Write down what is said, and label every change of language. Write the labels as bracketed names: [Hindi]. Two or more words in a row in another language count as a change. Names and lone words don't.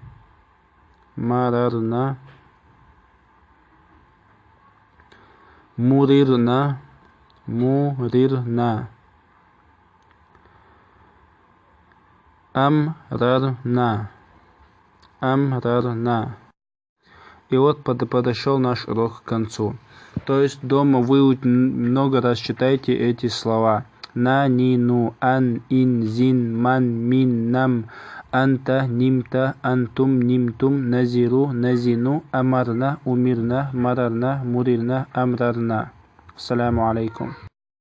[Arabic] Мурирна. Амрарна. [Russian] И вот подошел наш урок к концу. То есть дома вы много раз читайте эти слова. [Arabic] نا، ني، نو, أن، إن، زين، من، من، نم، أنت، نمت، أنتم، نمتم، نذيرو، نذينو، أمرنا، أمرنا، مررنا، مررنا، أمررنا. السلام عليكم.